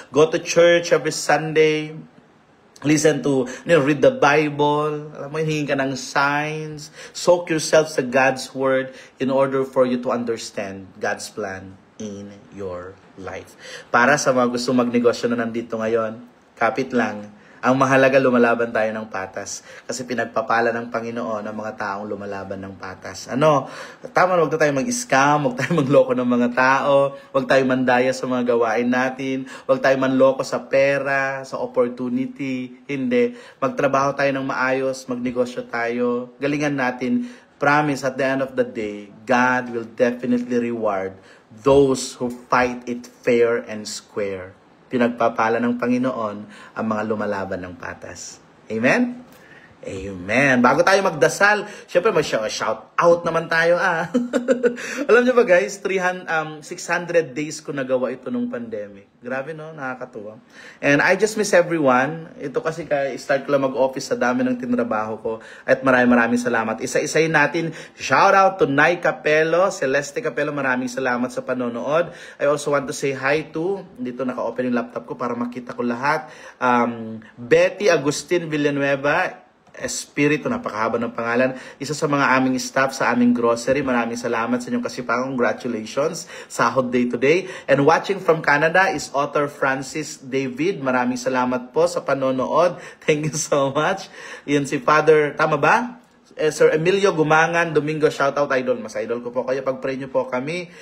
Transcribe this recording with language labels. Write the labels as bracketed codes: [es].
[en] Go to church every Sunday. Listen to, read the Bible. [tl] Alam mo, hingin ka ng signs. [en] Soak yourself sa God's Word in order for you to understand God's plan in your life. [tl] Para sa mga gusto magnegosyo na nandito ngayon, kapit lang. Ang mahalaga, lumalaban tayo ng patas. Kasi pinagpapala ng Panginoon ang mga taong lumalaban ng patas. Tama, huwag na tayo mag-scam, huwag tayo magloko ng mga tao, huwag tayo mandaya sa mga gawain natin, huwag tayo manloko sa pera, sa opportunity. Hindi. Magtrabaho tayo ng maayos, magnegosyo tayo, galingan natin. [en] Promise, at the end of the day, God will definitely reward those who fight it fair and square. [tl] Pinagpapala ng Panginoon ang mga lumalaban ng patas. Amen? Amen. Bago tayo magdasal, syempre mag-shout out naman tayo. Alam niyo ba guys, 600 days ko nagawa ito nung pandemic. Grabe no, nakakatuwa. [en] And I just miss everyone. [tl] Ito kasi start ko lang mag-office sa dami ng tinrabaho ko. At maraming salamat. Isa-isayin natin. Shout out to Nay Capello, Celeste Capello, maraming salamat sa panonood. [en] I also want to say hi to, [tl] dito naka-open yung laptop ko para makita ko lahat. Betty Agustin Villanueva, Espiritu, napakahaba ng pangalan. Isa sa mga aming staff sa aming grocery. Maraming salamat sa inyong kasipagan. Congratulations. Sahod day to day. [en] And watching from Canada is author Francis David. [tl] Maraming salamat po sa panonood. [en] Thank you so much. [tl] Yan si Father, tama ba? Sir Emilio Gumangan, Domingo, shoutout idol. Mas idol ko po kayo. Pag-pray nyo po kami.